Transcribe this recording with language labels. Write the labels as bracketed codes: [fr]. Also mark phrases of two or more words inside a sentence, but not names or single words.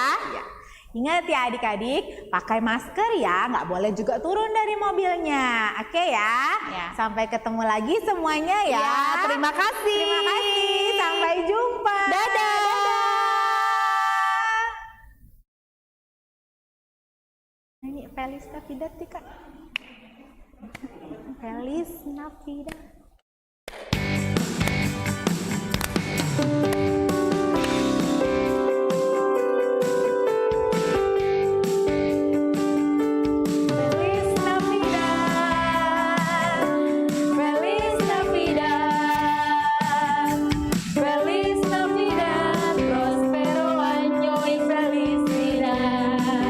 [id] Ingat ya adik-adik, pakai masker ya, nggak boleh juga turun dari mobilnya. Oke ya? Sampai ketemu lagi semuanya ya. Ya, terima kasih. Terima kasih, sampai jumpa. Dadah. Ini [es] Feliz Navidad [id] nih Kak. [es] Feliz Navidad. Feliz Navidad, Feliz Navidad, Feliz Navidad, prospero año y felicidad.